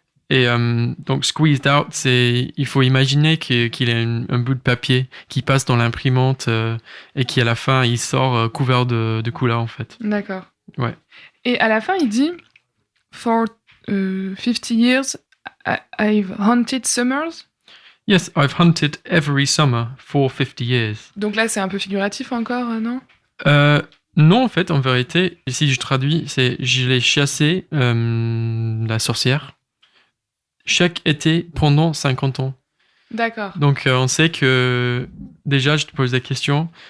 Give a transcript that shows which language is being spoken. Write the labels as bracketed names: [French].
[French] Et donc, [English] squeezed out, [French] il faut imaginer qu'il y a un bout de papier qui passe dans l'imprimante et qui, à la fin, il sort couvert de couleurs, en fait. D'accord. Ouais. Et à la fin, il dit « [English] For 50 years, I've hunted summers ». Yes, I've hunted every summer for 50 years. [French] Donc là, c'est un peu figuratif encore, non? Non, en fait, en vérité, si je traduis, c'est « je l'ai chassé, la sorcière ». Chaque été pendant 50 ans. D'accord. Donc, on sait que... Déjà, je te pose la question.